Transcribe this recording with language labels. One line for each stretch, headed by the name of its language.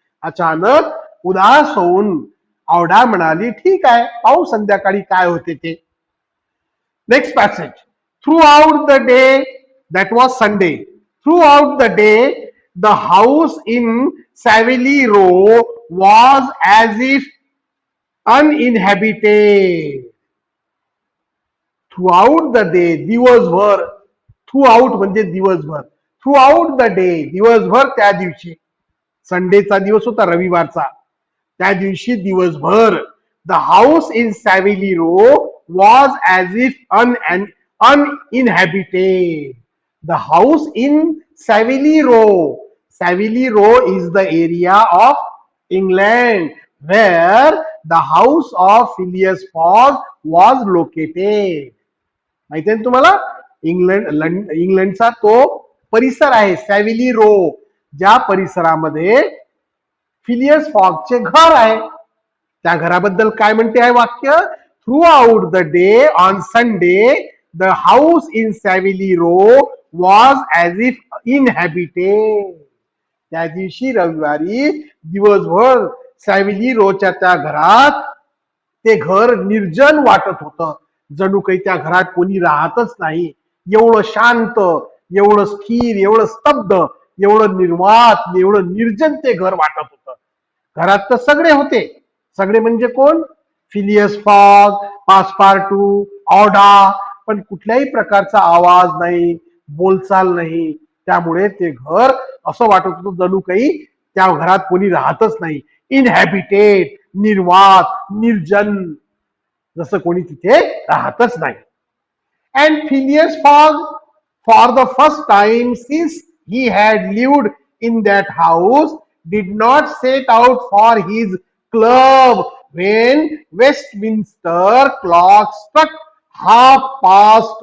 Marathi: अचानक उदास होऊन ऑडा म्हणाली, ठीक आहे, पाहू संध्याकाळी काय होते ते.
English: Next passage. Throughout the day, that was Sunday, throughout the day the house in Savile Row was as if uninhabited. Throughout the day, दिवसभर, throughout
Marathi: म्हणजे दिवसभर,
English: throughout the day, दिवसभर,
Marathi: त्या दिवशी, संडेचा दिवस होता, रविवारचा, त्या दिवशी दिवसभर,
English: the house in Savile Row was as if uninhabited. The house in Savile Row. Savile Row is the area of England where the house of Phileas Fogg was located.
Marathi: माहिती आहे तुम्हाला? इंग्लंडचा तो परिसर आहे सॅव्हिली रो, ज्या परिसरामध्ये फिलियस फॉगचे घर आहे. त्या घराबद्दल काय म्हणते आहे वाक्य?
English: Throughout the day on Sunday the house in Savile Row was as if inhabited.
Marathi: त्या दिवशी रविवारी दिवसभर सॅव्हिली रोच्या त्या घरात ते घर निर्जन वाटत होतं, जणू काही त्या घरात कोणी राहतच नाही. एवढं शांत, एवढं स्थिर, एवढं स्तब्ध, एवढं निर्वात, एवढं निर्जन ते घर वाटत होतं. घरात तर सगळे होते. सगळे म्हणजे कोण? फिलियस फॉग, पासपार्टू, ऑडा, पण कुठल्याही प्रकारचा आवाज नाही, बोलचाल नाही. त्यामुळे ते घर असं वाटत होतं जणू काही त्या घरात कोणी राहतच नाही. इनहॅबिटेड, निर्वात, निर्जन, जसं कोणी तिथे राहतच नाही.
English: And Phileas Fogg, for the first time since he had lived in that house, did not set out for his club when Westminster clock struck 11:30.